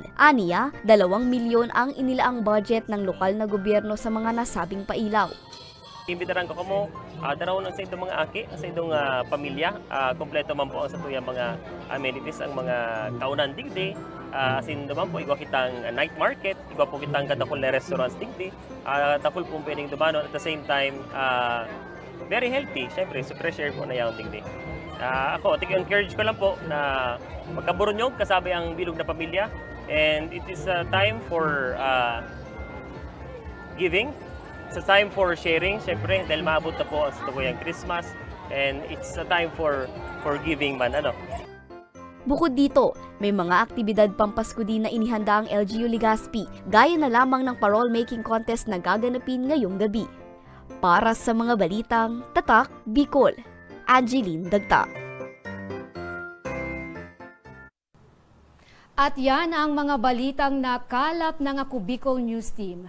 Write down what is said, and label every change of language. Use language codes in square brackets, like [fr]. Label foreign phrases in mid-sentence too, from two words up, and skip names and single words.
[tl] Aniya, 2 milyon ang inilaang budget ng lokal na gobyerno sa mga nasabing pailaw. [bik] Imbitaran ko mo, darawon sa itong mga aki, sa itong pamilya. Kompleto man po ang sa tuyang mga amenities, ang mga kaunan digdi. Asin naman po, igwa kitang night market, igwa po kitang kadakol na restaurants digdi. Takol po pwedeng dumanon [en] at the same time, very healthy. [bik] Siyempre, so [en] fresh air [bik] po na yung digdi. Ako, encourage ko lang po na magkaburunyog kasabay ang bilog na pamilya. [en] And it is a time for giving. It's a time for sharing, [bik] syempre, dahil maabot na po ang tuyang Christmas, [en] and it's a time for giving [bik] man, [tl] Bukod dito, may mga aktibidad pampasko din na inihanda ang LGU Legazpi, gaya na lamang ng parole making contest na gaganapin ngayong gabi. Para sa mga balitang Tatak, Bicol, Angeline Dagta. At yan ang mga balitang nakalap ng Ako Bicol News Team.